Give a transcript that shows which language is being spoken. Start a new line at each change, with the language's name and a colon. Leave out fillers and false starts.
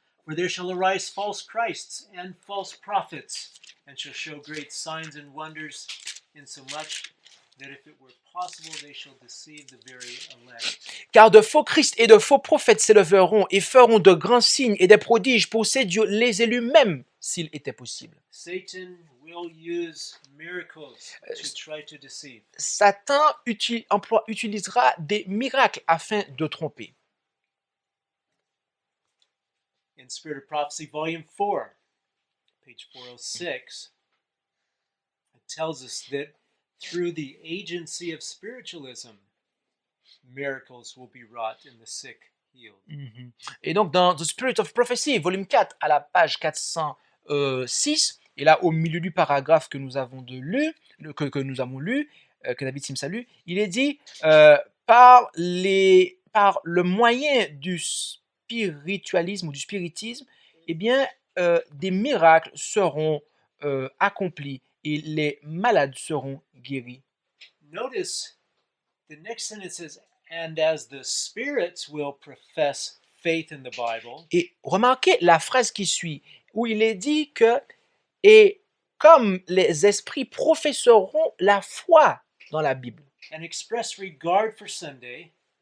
English: For there shall arise false Christs and false prophets, and shall show great signs and wonders, insomuch that if it were possible, they shall deceive the very elect.
French: Car de faux Christ et de faux prophètes s'élèveront et feront de grands signes et des prodiges pour séduire les élus même, s'il était possible.
English: Satan will use miracles to try to deceive.
French: Satan utilisera des miracles afin de tromper.
English: In Spirit of Prophecy, Volume 4, page 406, it tells us that through the agency of spiritualism, miracles will be wrought and the sick healed. Mhm.
French: Et donc, dans The Spirit of Prophecy, volume 4, à la page 406, et là, au milieu du paragraphe que nous avons que nous avons lu, que David Sims a lu, il est dit par le moyen du spiritualisme ou du spiritisme, eh bien, des miracles seront accomplis et les malades seront guéris.
English: Notice the next sentence says, and as the spirits will profess faith in the Bible,
French: Et remarquez la phrase qui suit, où il est dit que, et comme les esprits professeront la foi dans la Bible,
English: and express regard for Sunday,